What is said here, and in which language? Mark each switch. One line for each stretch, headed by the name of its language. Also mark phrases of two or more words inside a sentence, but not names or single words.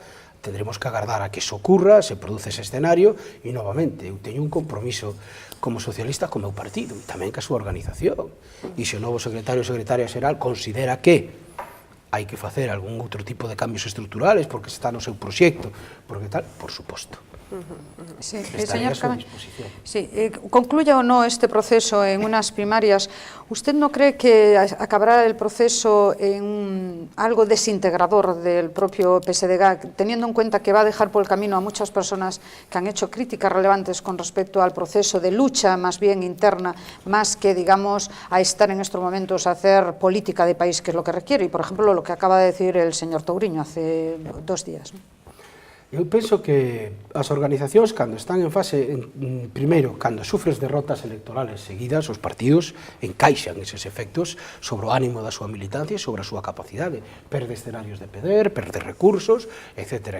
Galician: Tendremos que agardar a que eso ocurra, se produce ese escenario, e novamente, eu teño un compromiso como socialista co meu partido, e tamén ca súa organización. E se o novo secretario ou secretaria xeral considera que hai que facer algún outro tipo de cambios estruturales porque está no seu proxecto, porque tal, por suposto. Sí, Estaría señor a súa disposición.
Spanish: Sí, concluya o no este proceso en unas primarias. ¿Usted no cree que acabará el proceso en algo desintegrador del propio PSDG, teniendo en cuenta que va a dejar por el camino a muchas personas que han hecho críticas relevantes con respecto al proceso de lucha más bien interna, más que, digamos, a estar en estos momentos a hacer política de país, que es lo que requiere? Y, por ejemplo, lo que acaba de decir el señor Touriño hace 2 días, ¿no?
Galician: Eu penso que as organizacións, cando están en fase, primeiro, cando sufres derrotas electorales seguidas, os partidos encaixan eses efectos sobre o ánimo da súa militancia e sobre a súa capacidade. Perde escenarios de poder, perde recursos, etc.